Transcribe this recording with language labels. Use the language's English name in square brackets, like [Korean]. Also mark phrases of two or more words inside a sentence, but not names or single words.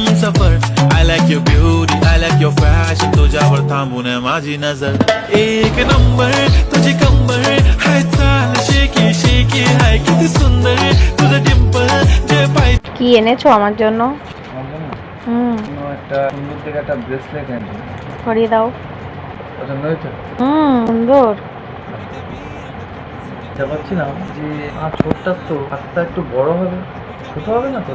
[Marathi] सफर [English] I like your beauty, I like your fashion [Marathi] तुझ्यावर थांबून माझी नजर एक नंबर तुझी कंबर हाय चाल शेकी शेकी हाय किती सुंदर तुझं डिंपल जे पाय [Bangla] কি এনেছো আমার জন্য? একটা সুন্দর থেকে একটা ব্রেসলেট এনেছি, করিয়ে দাও। পছন্দ হয়েছে? সুন্দর। বুঝতে পারছিলাম যে ছোটটা তো হাতটা একটু বড় হবে, ছোট হবে না তো?